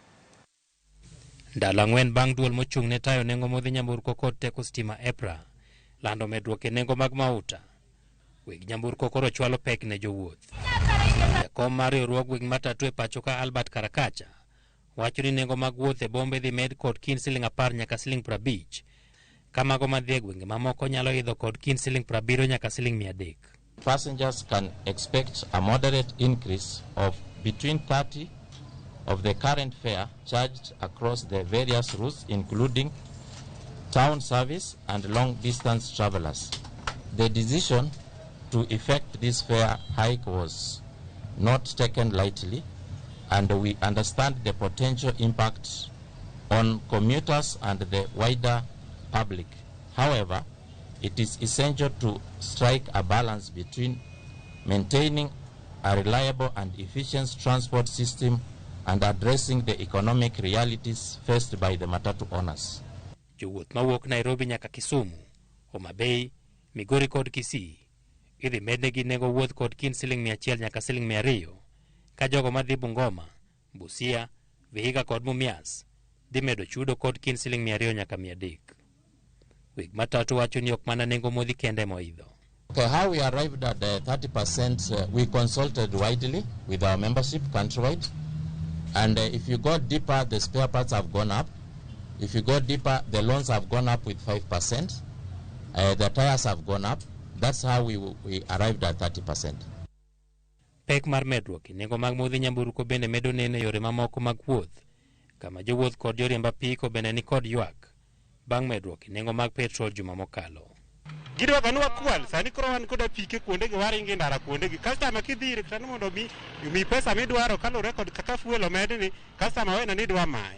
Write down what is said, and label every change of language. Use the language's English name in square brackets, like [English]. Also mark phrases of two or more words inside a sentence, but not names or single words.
[Luo (Kenya and Tanzania)] Ndalo 4 bang' duol mochung' ne tayo nengo modhi nyamburko kod teko stima EPRA lando medruok e nengo mag mauta, weg nyamburko koro chwalo pek ne jowuoth. Jakom mar riwruog weg matatu e pacho ka Albert Karakacha wacho ni nengo mag wuoth e bombe dhi med kod kind Sh10 nyaka Sh50, ka mago madhi e gwenge mamoko nyalo idho kod kind Sh70 nyaka Sh300. [English] Passengers can expect a moderate increase of between 30 of the current fare charged across the various routes, including town service and long-distance travelers. The decision to effect this fare hike was not taken lightly, and we understand the potential impact on commuters and the wider public. However, it is essential to strike a balance between maintaining a reliable and efficient transport system and addressing the economic realities faced by the matatu owners. [Luo (Kenya and Tanzania)] Jowuoth mawuok Nairobi nyaka Kisumu, Homa Bay, Migori kod Kisii idhi mednegi nengo wuoth kod kind Sh100 nyaka Sh200, ka jogo madhi Bungoma, Busia, Vihiga kod Mumias dhi medo chudo kod kind Sh200 nyaka 300. Weg matatu wacho ni ok mana nengo modhi kende moidho. [English] Okay, how we arrived at the 30%, we consulted widely with our membership countrywide, and if you go deeper, the spare parts have gone up. If you go deeper, the loans have gone up with 5%. The tires have gone up. That's how we arrived at 30%. [Luo (Kenya and Tanzania)] Pek mar medruok nengo mag modhi nyamburko bende medo nene yore mamoko mag wuoth, kama jowuoth kod joriemb apiko bende ni kod ywak bang' medruok nengo mag petrol juma mokalo. Gidwa ganwa kwal sani koro wan kod apike kuonde gi waringi ndara kuonde gi customer kidhire kata mondo mi pesa midwaro kalure kod kaka fuel omedi ni customer wena ni dwa mai